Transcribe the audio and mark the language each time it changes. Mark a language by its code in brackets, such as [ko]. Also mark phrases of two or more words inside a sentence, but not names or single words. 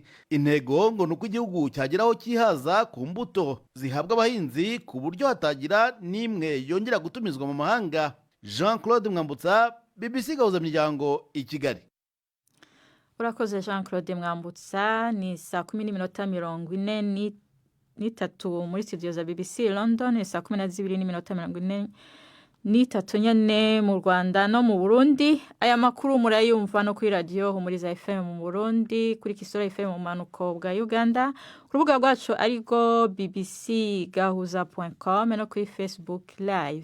[rw] Intego ngo nuko igihugu cyageraho kihaza ku mbuto zihabwa abahinzi ku buryo hatagira n'imwe yongera gutumizwa mu mahanga. Jean Claude Mwambutsa, BBC Gahuza Miryango, i Kigali. Urakoze Jean Claude Mwambutsa. Ni saa 10:43 muri studio za BBC London. [rn] Ni saa 12:43 nyene mu Rwanda no mu Burundi. Aya makuru murayumva no kuri radio Humuriza FM mu Burundi, kuri Kisoro FM mu manuko bwa Uganda, ku rubuga rwacu ariko bbcgahuza.com no kuri Facebook live.